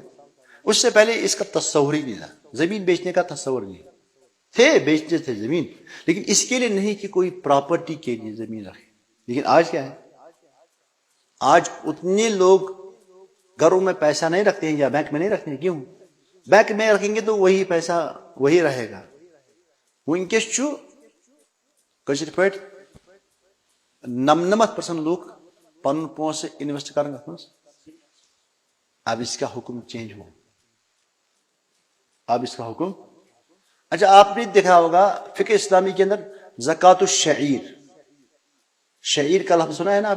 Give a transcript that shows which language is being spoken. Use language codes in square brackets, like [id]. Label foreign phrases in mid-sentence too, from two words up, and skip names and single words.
[ur] اس سے پہلے اس کا تصور ہی نہیں تھا. زمین بیچنے کا تصور نہیں تھے. بیچتے تھے زمین لیکن اس کے لیے نہیں کہ کوئی پراپرٹی کے لیے زمین رکھے. لیکن آج کیا ہے؟ آج اتنے لوگ گھروں میں پیسہ نہیں رکھتے ہیں یا بینک میں نہیں رکھتے ہیں. کیوں؟ بینک میں رکھیں گے تو وہی پیسہ وہی رہے گا. [ks] ونکس چھُ کشیر پٹ [ur] 99% لوگ [ks] پن پونسہ [ur] انویسٹ کریں گے. اب اس کا حکم چینج ہو. اب اس کا حکم اچھا آپ نے دیکھا ہوگا فقہ اسلامی کے اندر زکوٰۃ الشعیر, شعیر کا لفظ سنا ہے نا آپ نے؟